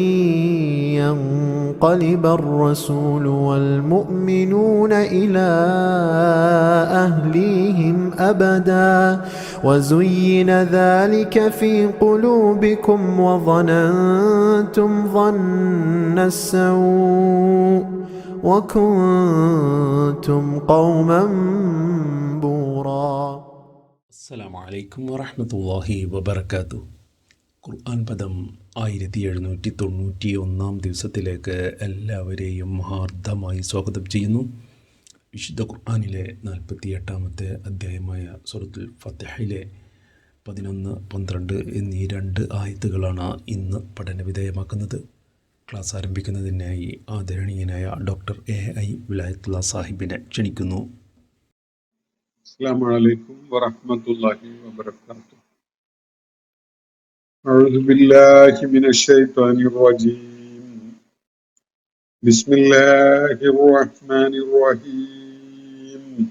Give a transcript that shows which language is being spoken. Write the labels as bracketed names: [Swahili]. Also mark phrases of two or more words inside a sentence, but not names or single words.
[Arabic] ينقلب الرسول والمؤمنون إلى أهليهم أبدا وزين ذلك في قلوبكم وظننتم ظن السوء وكنتم قوما بورا. السلام عليكم ورحمة الله وبركاته. [Malayalam] ഖുർആൻ പദം 1791 ദിവസത്തിലേക്ക് എല്ലാവരെയും ഹാർദമായി സ്വാഗതം ചെയ്യുന്നു. വിശുദ്ധ ഖുർആനിലെ 48-ാമത്തെ അധ്യായമായ സൂറത്തുൽ ഫാത്തിഹയിലെ 11, 12 എന്നീ 2 ആയത്തുകളാണ് ഇന്ന് പഠനവിധേയമാക്കുന്നത്. ക്ലാസ് ആരംഭിക്കുന്നതിനായി ആദരണീയനായ ഡോക്ടർ AI വിലായത്തുള്ള സാഹിബിനെ ക്ഷണിക്കുന്നു. [Arabic] السلام عليكم ورحمة الله وبركاته. أعوذ بالله من الشيطان الرجيم. بسم الله الرحمن الرحيم.